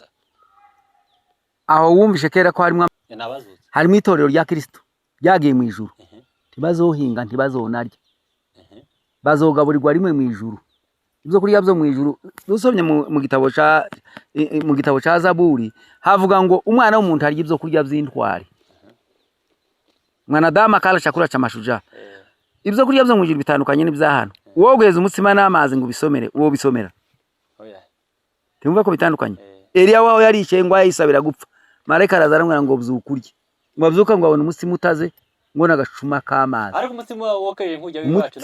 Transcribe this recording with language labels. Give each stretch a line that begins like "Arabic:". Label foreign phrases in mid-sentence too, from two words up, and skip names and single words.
Rundi: aho wumvishe kera ko harimo itorero rya Kristo ryagiye mu ijuru, ntibazohinga ntibazonarya, bazogaburirwa rimwe mu ijuru. Ibyo kurya byo mu ijuru dusomye mu gitabo ca Zaburi havuga ngo umwana w'umuntu arya ibyo kurya by'intwari,
Swahili: mwanadamu akala chakula cha mashujaa.
Rundi: Ibyo kurya byo mu ijuru bitandukanye n'ibya hano. Wogweza umutsima n'amazi ngo bisomere uwo bisomera, tumva ko bitandukanye. Eliya waho yariciye ngo ayisabira gupfa, marayika arazaramwira ngo byukurye, ngo abyuka ngo abone umutsima utaze ngo nagacuma k'amazi. Ariko umutsima wokeje nkujya wiwacu